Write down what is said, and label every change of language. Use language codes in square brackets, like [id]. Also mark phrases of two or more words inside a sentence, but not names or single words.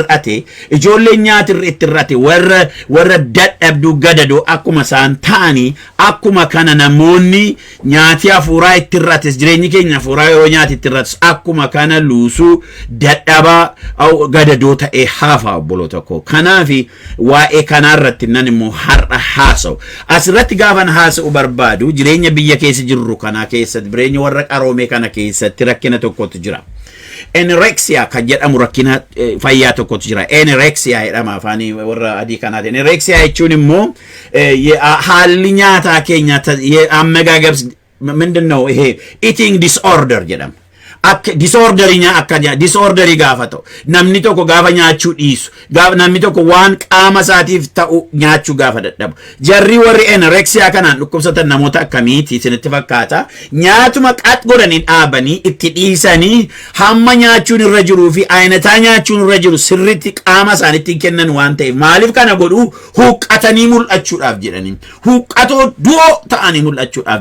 [om] irratti warra dadhabduu gadadoo akkuma isaan ta'anii akkuma kana namoonni nyaati afuuraa itti irrates jireenyi keenya afuuraa yeroo nyaati itti irrates akkuma kana luusuu dadhabaa gadadoo ta'ee hafa obboloota koo kanaafi waa'ee kanarratti nan immoo har'a haasa'u asirratti gaafan haasa'u barbaadu jireenya biyya keessa jirru kana keessatti jireenya warra qaroomee kana keessatti rakkina tokkotu jira anorexia kan jedhamu rakkina fayyaa tokkotu jira anorexia jedhama afaanii warra adii kanaati anorexia jechuun immoo haalli nyaataa keenya ammagaagabs [am] ምንድነው ይሄ [en] eating disorder [om] jedhama akka disorderii gaafa ta'u namni tokko gaafa nyaachuu dhiisu namni tokko waan qaama isaatiif ta'u nyaachuu gaafa dadhabu jarri warri anorexia kanaan dhukkubsatan namoota akkamiiti isinitti fakkaata nyaatuma qax godhanii dhaabanii itti dhiisanii hamma nyaachuun irra jiruu fi ayinataa nyaachuun irra jiru sirriitti qaama isaaniitti kennan waan ta'eef maaliif kana godhu huqqatanii mul'achuudhaaf jedhanii huqqatoo du'oo ta'anii mul'achuudhaaf